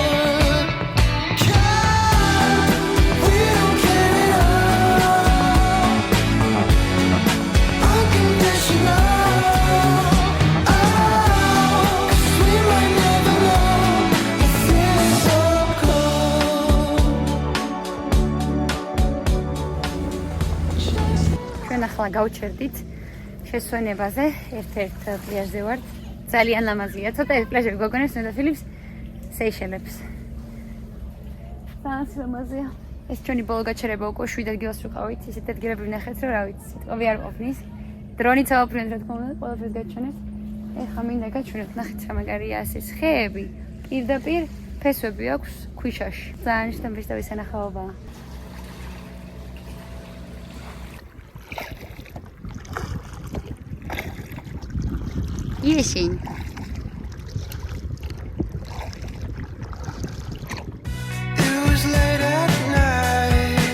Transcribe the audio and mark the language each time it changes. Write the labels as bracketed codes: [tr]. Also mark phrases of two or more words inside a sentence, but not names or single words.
[en] We don't care at all. Unconditional. 'Cause we might never know. I feel so cold. [ka] ჩვენ ახლა გავჩერდით შესვენებაზე, ერთ-ერთ პლაჟზე ვართ. ძალიან ლამაზია. ცოტა ეს პლაჟები გვაგონებს მე და ფილიპს სეიშელებს. ძალიან ლამაზია. ეს ჩვენი ბოლო გაჩერება უკვე 7 ადგილას ვიყავით. ისეთ ადგილები ვნახეთ, რომ რა ვიცი, სიტყვები არ ყოფნის. დრონით ავაფრინეთ, რა თქმა უნდა, ყველაფერს გაჩვენეთ. ეხლა მინდა გაჩვენოთ, ნახეთ რა მაგარია ეს ხეები. პირდაპირ ფესვები აქვს ქვიშაში. ძალიან შთამბეჭდავი სანახაობაა. Yeshin. [en] It was late at night.